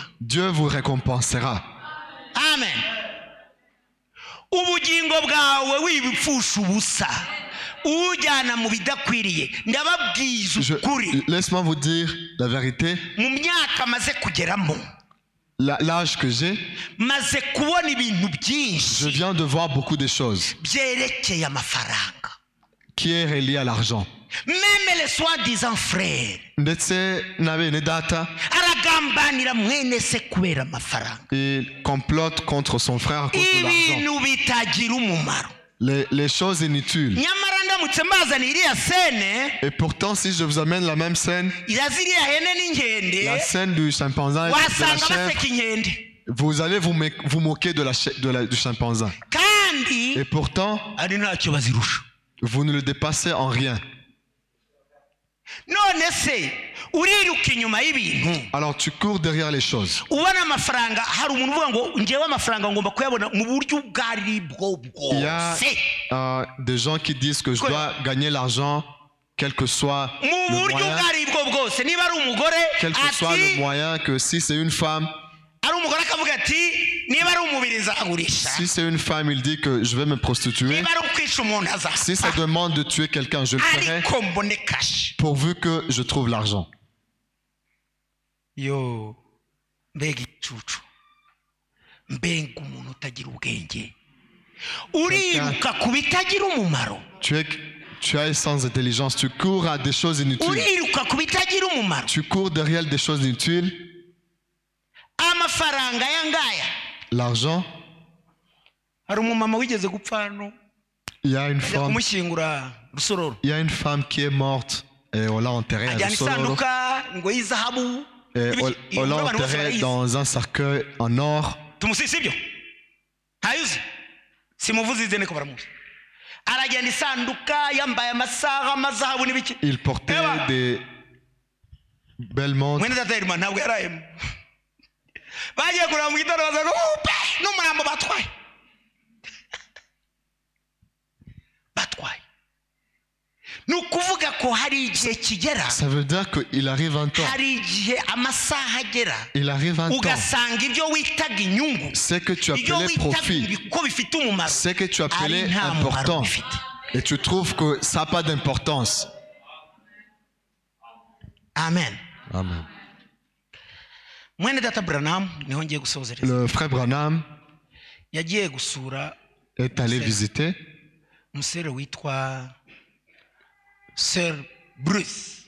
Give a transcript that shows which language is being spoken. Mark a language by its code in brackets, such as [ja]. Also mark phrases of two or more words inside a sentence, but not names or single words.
[fr] Dieu vous récompensera. Amen. [rw] Ubugingo bwawe wibipfusha ubusa, ujyana mu bidakwiriye. Ndababwiza ukuri, [fr] Laisse-moi vous dire la vérité. [rw] mu myaka maze kugeramo, [fr] L'âge que j'ai, [rw] maze kubona ibintu [fr] je [rw] byinshi [fr] viens de voir beaucoup de choses [rw] byerekeye amafaranga. [fr] qui est relié à l'argent. Même les soi-disant frères [rw] Ndetse na bene data, aragambanira mwene se kubera amafaranga. [fr] il complote contre son frère à cause de l'argent. [rw] Ibintu bitagira umumaro. [fr] Les choses inutiles. [rw] Nyamara ndamutse mbazaniye iriya sene, [fr] Et pourtant, si je vous amène la même scène, [rw] iraziriya hene n'inkende, [fr] la scène du chimpanzé et de la [rw] wasanga [fr] chèvre, [rw] baseka inkende. [fr] vous allez vous moquer du chimpanzé. [rw] Kandi [fr] Et pourtant, [rw] ari ntacyo bazirusha. [fr] vous ne le dépassez en rien. [rw] None se uriruka inyuma y'ibintu, [fr] Alors tu cours derrière les choses. [rw] ubona amafaranga. Hari umuntu uvuga ngo njyewe amafaranga ngomba kuyabona mu buryo ubwo ari bwo [fr] Il y a [rw] bwose, [fr] des gens qui disent que je dois gagner l'argent, quel que soit [rw] mu [fr] le [rw] buryo ubwo [fr] moyen, [rw] ari bwo bwose. Niba ari umugore [fr] quel que soit le [rw] ati, [fr] moyen, que si c'est une femme, [rw] ari umugore akavuga ati niba ari umubiri nzagurisha, [fr] si c'est une femme, il dit que je vais me prostituer. [rw] niba ari ukwica umuntu [fr] Si ça [rw] azapfa, [fr] demande de tuer quelqu'un, je le ferai [rw] ariko mbone kashi. [fr] pourvu que je trouve l'argent. [rw] Yo, mbega igicucu, mbega umuntu utagira ubwenge, uriruka ku bitagira umumaro, [fr] Tu es sans intelligence, tu cours à des choses inutiles. [rw] uriruka ku bitagira umumaro. [fr] Tu cours derrière des choses inutiles. [rw] Amafaranga aya ngaya, [fr] L'argent, [rw] hari umumama wigeze gupfa hano, [fr] il y a une [rw] ajya [fr] femme, [rw] kumushyingura Rusororo, [fr] il y a une femme qui est morte et on l'a enterrée à ajyana Rusororo. [rw] isanduka ngo y'izahabu, [fr] Et on l'a [rw] abantu bose [fr] enterrée [rw] barayizi. [fr] dans un cercueil en or. [rw] Tumusisi ibyo ntayuzi, simuvuze izene ko baramuzi. Aragenda isanduka yambaye amasaha amazahabu n'ibiki. [fr] Il portait [rw] Eba. [fr] des belles montres. [rw] Mwene data Irma ntabwo yarayemo. Bagiye kureba mu gitondo bazaga upe n'umurambo batwaye. Ni ukuvuga ko hari igihe kigera, [fr] Ça veut dire qu'il arrive un temps. [rw] hari igihe amasaha agera, [fr] Il arrive un temps. [rw] ugasanga ibyo witaga inyungu, [fr] Ce que tu [rw] ibyo [fr] appelais [rw] witaga [fr] profit, [rw] ko bifite umumaro, [fr] ce que tu [rw] ari [fr] appelais [rw] nta mumaro [fr] important, [rw] bifite. [fr] et tu trouves que ça n'a pas d'importance. [rw] Amen. Amen. Mwene data Branham niho ngiye gusozereza. [fr] Le frère Branham [rw] Yagiye gusura [fr] est allé visiter [rw] umusore witwa Sir Bruce.